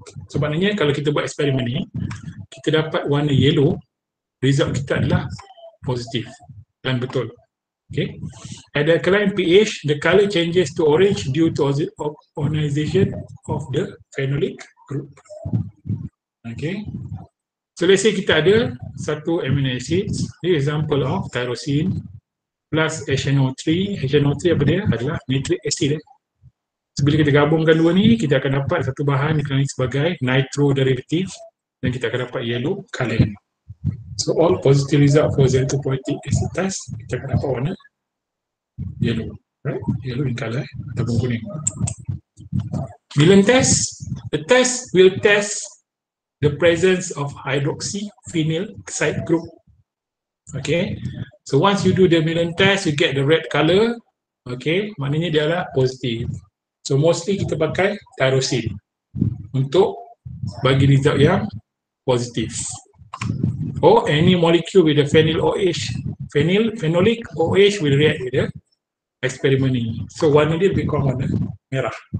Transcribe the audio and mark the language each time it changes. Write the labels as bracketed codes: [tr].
[ms] So maknanya kalau kita buat eksperimen ni, kita dapat warna yellow, result kita adalah positif dan betul. Okay. [en] At the alkaline pH, the color changes to orange due to ionization of the phenolic group. Okay. So let's say [ms] kita ada satu [en] amino acid, the example of tyrosine plus HNO3. HNO3 [ms] apa dia? Adalah nitric acid. So bila kita gabungkan dua ni, kita akan dapat satu bahan dikenali sebagai nitro derivative dan kita akan dapat [en] yellow color. So all positive result for Xento Protic acid test, [ms] kita akan dapat warna [en] yellow, right? Yellow in color [ms] ataupun kuning. Bila [en] test, the test will test the presence of hydroxyphenyl side group. Okay, so once you do the Milan test, you get the red color. [ms] Okay, maknanya dia adalah positif. So mostly kita pakai tyrosine untuk bagi result yang positif. [en] Or any molecule with a phenyl OH, phenolic OH will react with the experiment [ms] ni. So warna dia lebih kurang warna merah.